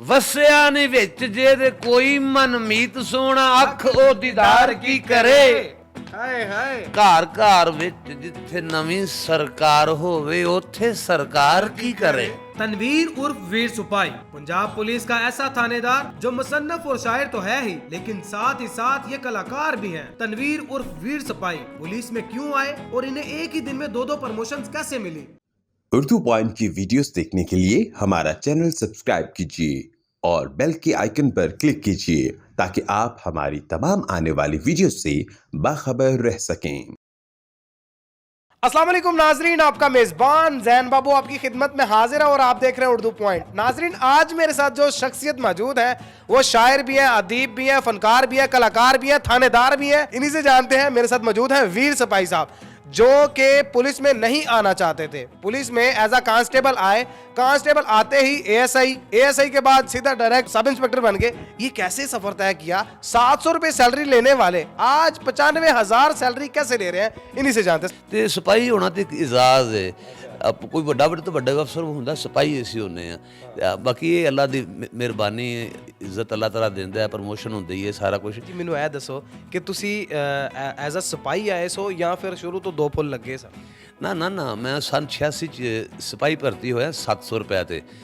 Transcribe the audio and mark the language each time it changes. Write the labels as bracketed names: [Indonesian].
[Punjabi] ਵਸਿਆ ਨੀ ਵਿੱਚ ਜੇ ਤੇ ਕੋਈ ਮਨਮੀਤ ਸੋਹਣਾ ਅੱਖ ਉਹ ਦੀਦਾਰ ਕੀ ਕਰੇ। ਹਾਏ ਹਾਏ ਘਰ ਘਰ ਵਿੱਚ ਜਿੱਥੇ ਨਵੀਂ ਸਰਕਾਰ ਹੋਵੇ ਉੱਥੇ ਸਰਕਾਰ ਕੀ करे। [Hindi] तनवीर उर्फ वीर सिपाही पंजाब पुलिस का ऐसा थानेदार जो मुसन्नफ और शायर तो है ही, लेकिन साथ ही साथ ये कलाकार भी हैं। तनवीर उर्फ वीर सिपाही पुलिस में क्यों आए और इन्हें एक ही दिन में दो प्रमोशंस कैसे मिली। उर्दू पॉइंट की वीडियोस देखने के लिए हमारा चैनल सब्सक्राइब कीजिए और बेल के आइकन पर क्लिक कीजिए ताकि आप हमारी तमाम आने वाली वीडियो से बाखबर रह सकें। अस्सलाम वालेकुम नाजरीन, आपका मेजबान जैन बाबू आपकी खिदमत में हाजिर है और आप देख रहे हैं उर्दू पॉइंट। नाजरीन, आज मेरे साथ जो शख्सियत मौजूद है वो शायर भी है, अदीब भी है, फनकार भी है, कलाकार भी है, थानेदार भी है। इन्हीं से जानते हैं। मेरे साथ मौजूद है वीर सिपाही साहब, जो कि पुलिस में नहीं आना चाहते थे। पुलिस में एज अ कांस्टेबल आए, कांस्टेबल आते ही एएसआई के बाद सीधा डायरेक्ट सब इंस्पेक्टर बन गए। ये कैसे सफर तय किया? 700 रुपए सैलरी लेने वाले आज 95,000 सैलरी कैसे ले रहे हैं, इन्हीं से जानते हैं। [Punjabi] ਤੇ ਸਿਪਾਹੀ ਹੋਣਾ ਤੇ ਇੱਕ ਇਜ਼ਾਜ਼ ਹੈ। ਕੋਈ ਵੱਡਾ ਤੋਂ ਵੱਡਾ ਅਫਸਰ ਹੁੰਦਾ, ਸਿਪਾਹੀ ਅਸੀਂ ਹੁੰਦੇ ਆ। ਬਾਕੀ ਇਹ ਅੱਲਾ ਦੀ ਮਿਹਰਬਾਨੀ ਹੈ, ਇੱਜ਼ਤ ਅੱਲਾ ਤਾਲਾ ਦਿੰਦਾ ਹੈ, ਪ੍ਰਮੋਸ਼ਨ ਹੁੰਦੀ ਹੈ, ਸਾਰਾ ਕੁਝ। ਜੀ ਮੈਨੂੰ ਇਹ ਦੱਸੋ ਕਿ ਤੁਸੀਂ ਐਜ਼ ਅ ਸਿਪਾਹੀ ਆਏ ਸੋ ਜਾਂ ਫਿਰ ਸ਼ੁਰੂ ਤੋਂ ਦੋ ਫੁੱਲ ਲੱਗੇ ਸਨ? ਨਾ ਮੈਂ ਸੰਨ 86 ਚ ਸਿਪਾਹੀ ਭਰਤੀ ਹੋਇਆ 700 ਰੁਪਏ ਤੇ।